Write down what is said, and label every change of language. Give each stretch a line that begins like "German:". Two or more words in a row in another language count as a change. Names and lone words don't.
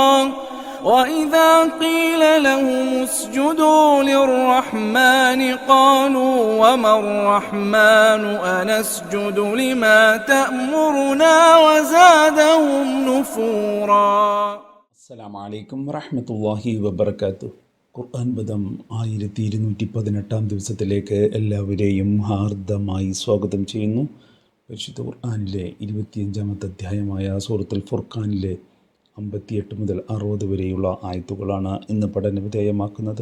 Arabic: وإذا قيل لهم اسجدوا للرحمن قالوا وما الرحمن أنسجد لما تأمرنا وزادهم نفورا. السلام عليكم ورحمة الله وبركاته.
Malayalam: ഖുർആൻ പദം 1218 ദിവസത്തിലേക്ക് എല്ലാവരെയും ഹാർദമായി സ്വാഗതം ചെയ്യുന്നു. പരിശുദ്ധ ഖുർആനിലെ 25-ാമത്തെ അധ്യായമായ സൂറത്തുൽ ഫുർഖാനിലെ 58 മുതൽ 60 വരെയുള്ള ആയത്തുകളാണ് ഇന്ന് പഠനവിധേയമാക്കുന്നത്.